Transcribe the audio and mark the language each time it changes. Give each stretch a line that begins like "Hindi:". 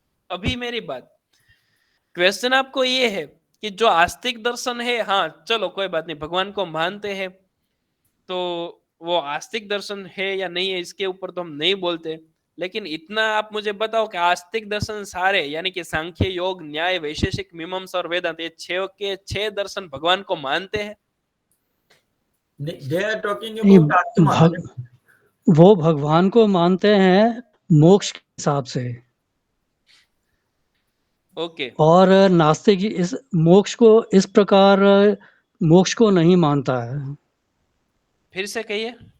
Hindi: अभी मेरी बात, क्वेश्चन आपको ये है कि जो आस्तिक दर्शन है, हाँ चलो कोई बात नहीं, भगवान को मानते हैं तो वो आस्तिक दर्शन है या नहीं है इसके ऊपर तो हम नहीं बोलते, लेकिन इतना आप मुझे बताओ कि आस्तिक दर्शन सारे यानी कि सांख्य, योग, न्याय, वैशेषिक, मीमांसा और वेदांत, ये 6 के 6 दर्शन भगवान को मानते हैं?
English: They are talking about atma.
Hindi: वो भगवान को मानते हैं मोक्ष के हिसाब से। ओके। और नास्तिक इस मोक्ष को इस प्रकार मोक्ष को नहीं मानता है। फिर से कहिए।